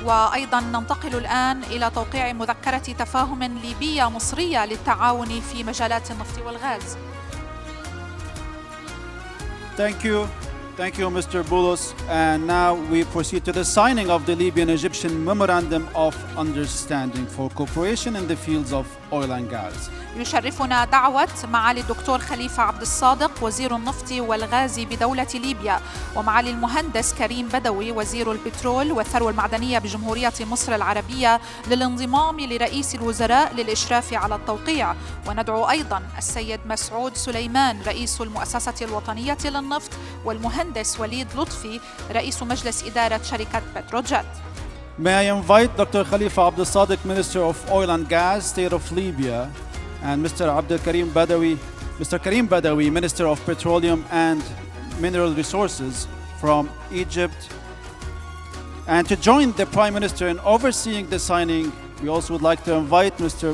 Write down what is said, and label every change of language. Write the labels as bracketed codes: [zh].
[ar] وأيضا ننتقل الآن إلى توقيع مذكرة تفاهم ليبية مصرية للتعاون في مجالات النفط والغاز. [en] Thank you, Mr. Boulos. And now we proceed to the signing of the Libyan-Egyptian Memorandum of Understanding for cooperation in the fields of oil and gas. [ar] يشرفنا دعوة معالي الدكتور خليفة عبد الصادق وزير النفط والغاز بدولة ليبيا، ومعالي المهندس كريم بدوي وزير البترول والثروة المعدنية بجمهورية مصر العربية للانضمام لرئيس الوزراء للإشراف على التوقيع. وندعو أيضا السيد مسعود سليمان رئيس المؤسسة الوطنية للنفط والمهندس وليد لطفي رئيس مجلس إدارة شركة بتروجيت. [en] May I invite Dr. Khalifa Abdulsadek, Minister of Oil and Gas, State of Libya, and Mr. Karim Badawi, Minister of Petroleum and Mineral Resources from Egypt. And to join the Prime Minister in overseeing the signing, we also would like to invite Mr.